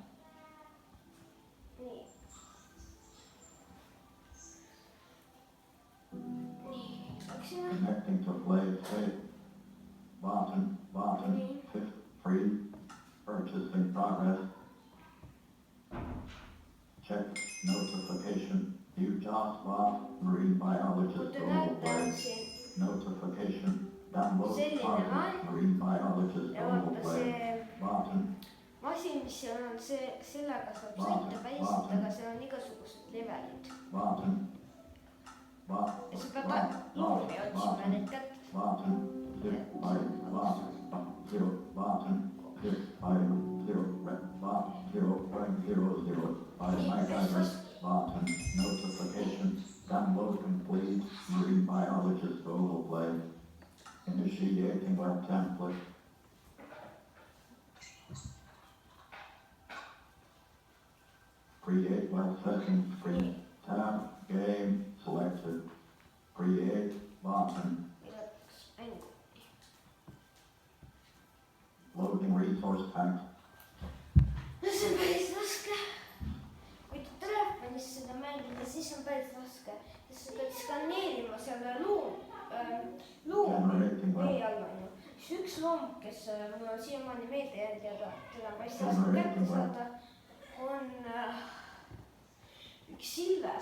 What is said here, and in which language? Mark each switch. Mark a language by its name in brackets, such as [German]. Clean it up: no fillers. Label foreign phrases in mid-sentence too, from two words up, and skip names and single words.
[Estonian] Nii. Nii, läksime. [English] Connecting to play tape. Button, free, purchase in progress. Check notification. You just bought marine biologist global play. Notification. Download marine biologist global play. Button. [Estonian] Masin, mis seal on, sellega saab sõita päriselt, aga seal on igasugused levelid. [English] Button. [Estonian] Ja sa pead loomi otsima need kätte. [English] Button. Notification. Download complete marine biologist global play. Initiating web template. Create web settings screen. Tab game selected. Create button. Loading resource pack. [Estonian] See on päris raske. Kui te telefonis seda mängida, siis on päris raske. Sest sa pead skaneerima selle loomi vee all on ju. Siis üks loom, kes mul on siiamaani meelde jäänud ja teda on päris raske kätte saada, on üks ilves.